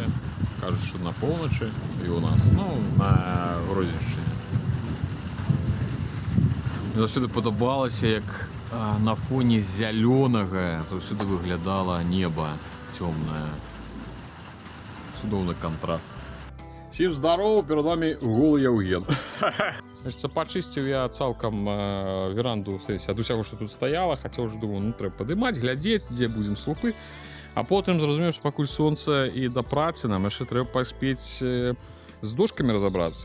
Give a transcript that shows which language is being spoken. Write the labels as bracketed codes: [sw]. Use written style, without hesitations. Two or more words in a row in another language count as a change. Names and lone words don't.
[be] Кажуць, што на поўначы і ў нас, ну, на Гродзеншчыне. Мне заўсёды падабалася, як на фоне зялёнага заўсёды выглядала неба цёмнае. Цудоўны кантраст. [ru] Всім здарово, перед вами голый Яўген. [be] Значит, пачысціў я цалкам веранду ад усяго, што тут стаяла, хаця ўжо думаю, ну трэба падымаць, глядзець, дзе будзем слупы. А потым зразумеў, што пакуль сонца і да працы нам яшчэ трэба паспець з дошкамі разабрацца.